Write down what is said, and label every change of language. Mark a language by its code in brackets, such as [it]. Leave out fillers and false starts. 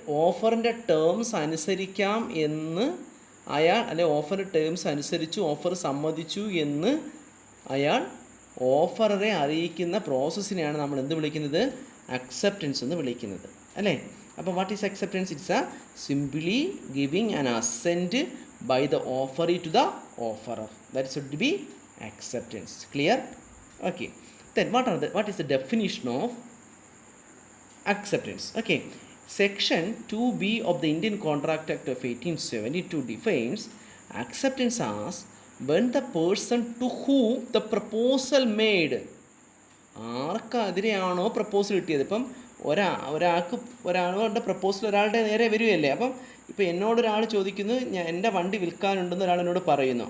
[ml] ഓഫറിൻ്റെ terms അനുസരിക്കാം എന്ന് അയാൾ അല്ലെ, ഓഫറിൻ്റെ ടേംസ് അനുസരിച്ചു ഓഫർ സമ്മതിച്ചു എന്ന് അയാൾ ഓഫറെ അറിയിക്കുന്ന പ്രോസസ്സിനെയാണ് നമ്മൾ എന്ത് വിളിക്കുന്നത്? അക്സെപ്റ്റൻസ് എന്ന് വിളിക്കുന്നത് അല്ലേ. അപ്പോൾ [en] What is acceptance? It's a simply giving an assent by the offeree to the offerer. That should be acceptance. Clear? Okay, then what is the definition of acceptance? Okay, section 2b of the Indian Contract Act of 1872 defines acceptance as when the person to whom the proposal made, [ml] ആർക്കെതിരെയാണോ proposal കിട്ടിയത്, ഇപ്പം ഒരാളുടെ proposal ഒരാളുടെ നേരെ വരികയല്ലേ. അപ്പം ഇപ്പോൾ എന്നോടൊരാൾ ചോദിക്കുന്നു, എൻ്റെ വണ്ടി വിൽക്കാനുണ്ടെന്ന് ഒരാൾ എന്നോട് പറയുന്നു.